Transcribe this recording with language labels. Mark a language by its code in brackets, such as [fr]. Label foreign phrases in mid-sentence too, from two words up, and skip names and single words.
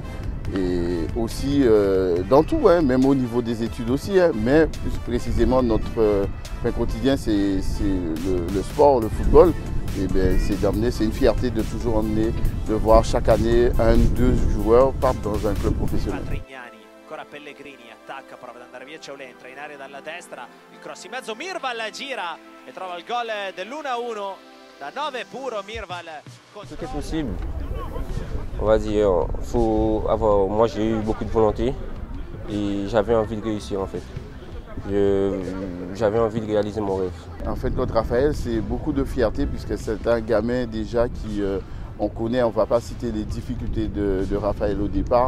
[fr] Et aussi dans tout, hein, même au niveau des études aussi, hein, mais plus précisément notre quotidien c'est le sport, le football. Et bien, c'est une fierté de toujours emmener, de voir chaque année 1 ou 2 joueurs partent dans un club professionnel. [it] Ancora Pellegrini, attacca, prova ad andare via Ciaulentra, in area dalla destra, il cross in mezzo, Mirval gira e trova il gol dell'1-1, da 9 puro Mirval. [fr] Tout est possible. On va dire, moi j'ai eu beaucoup de volonté et j'avais envie de réussir en fait. J'avais envie de réaliser mon rêve. En fait, notre Raphaël, c'est beaucoup de fierté puisque c'est un gamin déjà qui, on connaît, on ne va pas citer les difficultés de Raphaël au départ.